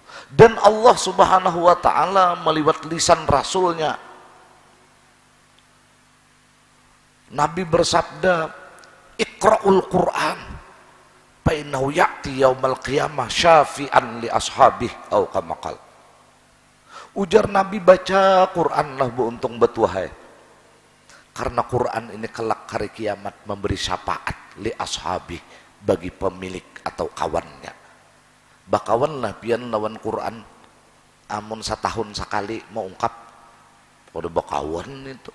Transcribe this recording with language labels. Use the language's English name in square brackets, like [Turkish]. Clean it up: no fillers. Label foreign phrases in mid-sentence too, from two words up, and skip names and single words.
[Banjar] Dan Allah [Arabic] سبحانه وتعالى [Banjar] meliwat lisan Rasulnya, Nabi bersabda, [Arabic] اقرءوا القرآن فإنه يأتي يوم القيامة شفيعا لأصحابه أو كما قال. [Banjar] Ujar Nabi, baca Quran lah bu untung betuhai. Karena Quran ini kelak hari kiamat memberi syafaat [Arabic] لأصحابه [Banjar] bagi pemilik atau kawannya. Bakawan lah pian lawan Quran amun setahun sekali mau ungkap pada bakawan itu.